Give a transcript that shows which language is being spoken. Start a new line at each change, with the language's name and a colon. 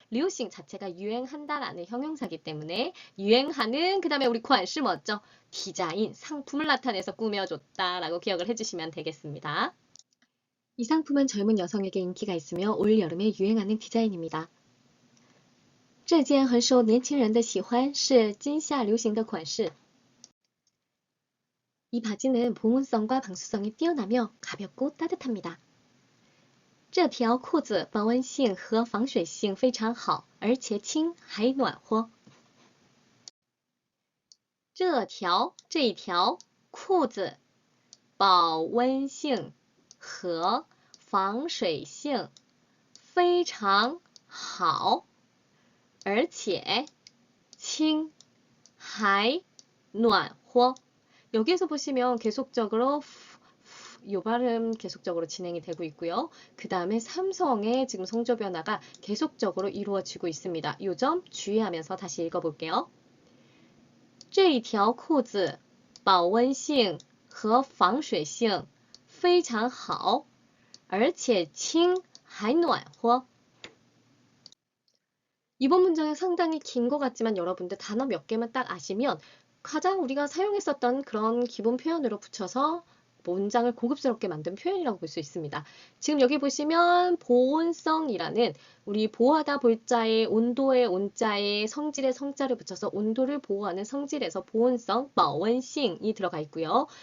Korean: 流行 자체가 유행한다라는 형용사이기 때문에 유행하는 그 다음에 우리 款式 뭐죠? 디자인, 상품을 나타내서 꾸며줬다라고 기억을 해주시면 되겠습니다. 이 상품은 젊은 여성에게 인기가 있으며 올 여름에 유행하는 디자인입니다.
Chinese: 这件很受年轻人的喜欢，是今夏流行的款式。
Korean: 이 바지는 보온성과 방수성이 뛰어나며 가볍고 따뜻합니다.
Chinese: 这条裤子保温性和防水性非常好，而且轻还暖和。这一条裤子保温性和防水性非常好，而且轻还暖和。
Korean: 여기에서 보시면 계속적으로 요 발음 계속적으로 진행이 되고 있고요. 그 다음에 삼성의 지금 성조 변화가 계속적으로 이루어지고 있습니다. 요 점 주의하면서 다시 읽어볼게요.
Chinese: 这一条裤子保温性和防水性非常好，而且轻还暖和。
Korean: 이번 문장은 상당히 긴 것 같지만 여러분들 단어 몇 개만 딱 아시면 가장 우리가 사용했었던 그런 기본 표현으로 붙여서 문장을 고급스럽게 만든 표현이라고 볼 수 있습니다. 지금 여기 보시면 보온성이라는 우리 보호하다 볼자에 온도의 온자에 성질의 성자를 붙여서 온도를 보호하는 성질에서 보온성, 保温性이 들어가 있고요.